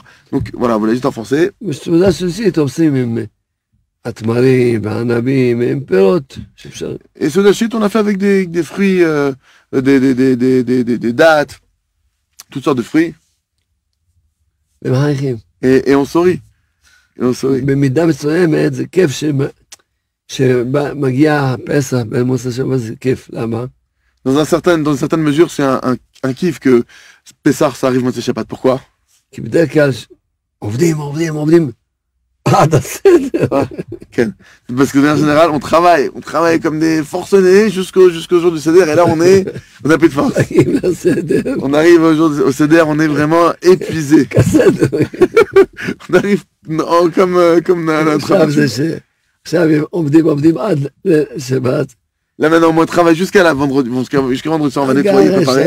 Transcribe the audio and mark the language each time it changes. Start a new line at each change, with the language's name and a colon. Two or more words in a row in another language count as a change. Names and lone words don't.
French: Donc voilà, vous la dites en français. Et ce dashit, on a fait avec des fruits, des dattes, toutes sortes de fruits. Et on sourit.
Hebrew: במידה מסוימת זה כיף שמגיע פסח במוצאי שבת זה כיף, למה?
French: Dans une certaine mesure, c'est un kiff que Pessah, ça arrive
Hebrew: מוצאי שבת.
French: Pourquoi?
Hebrew: כי בדרך כלל עובדים עד הסדר. כן.
French: Parce que en général, on travaille comme des forcenés jusqu'au jour du Seder, et là on a plus de force. On arrive au Seder, on est vraiment épuisé. On arrive comme notre habitude. Là maintenant, on travaille jusqu'à vendredi soir, on va nettoyer, préparer.